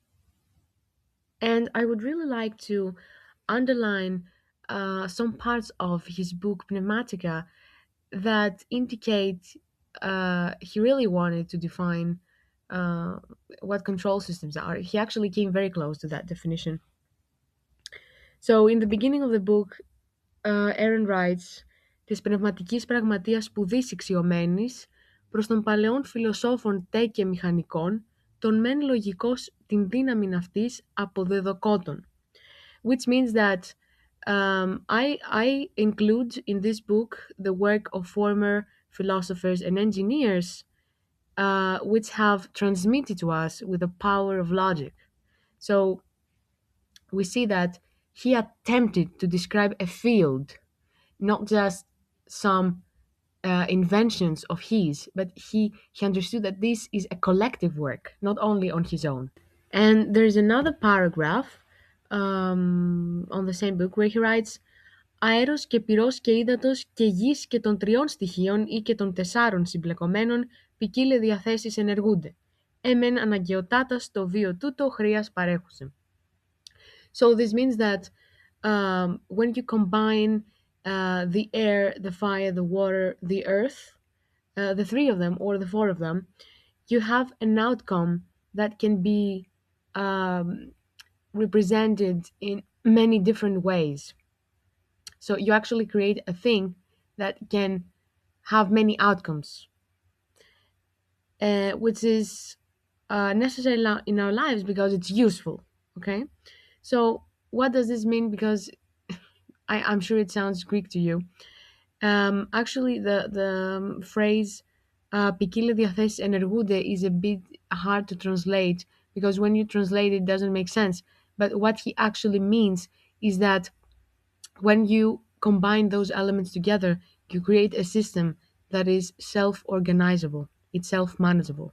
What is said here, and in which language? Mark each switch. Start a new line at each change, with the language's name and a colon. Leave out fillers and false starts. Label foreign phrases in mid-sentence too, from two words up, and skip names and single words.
English: And I would really like to underline some parts of his book Pneumatica that indicate he really wanted to define uh, what control systems are. He actually came very close to that definition. So, in the beginning of the book, Aaron writes
Greek: «Της πνευματικής πραγματείας σπουδής ηξιωμένης, προς των παλαιών φιλοσόφων τε και μηχανικών, τον μεν λογικός την δύναμην αυτής αποδεδοκότων».
English: Which means that I include in this book the work of former philosophers and engineers, which have transmitted to us with the power of logic. So we see that he attempted to describe a field, not just some inventions of his, but he understood that this is a collective work, not only on his own. And there's another paragraph on the same book where he writes
Greek: «Αέρος και πυρός και ύδατος και γης και των τριών στοιχείων ή και των τεσσάρων συμπλεκομένων ποικίλε διαθέσεις ενεργούνται. Εμεν αναγκαιοτάτας το βίο τούτο χρειάς παρέχουσιν».
English: So this means that when you combine the air, the fire, the water, the earth, the three of them or the four of them, you have an outcome that can be um, represented in many different ways. So you actually create a thing that can have many outcomes, which is necessary in our lives because it's useful. Okay, so what does this mean? Because I'm sure it sounds Greek to you. Actually, the phrase
Greek: ποικίλε διαθέσεις ενεργούνται
English: is a bit hard to translate because when you translate it doesn't make sense. But what he actually means is that when you combine those elements together, you create a system that is self-organizable, it's self-manageable.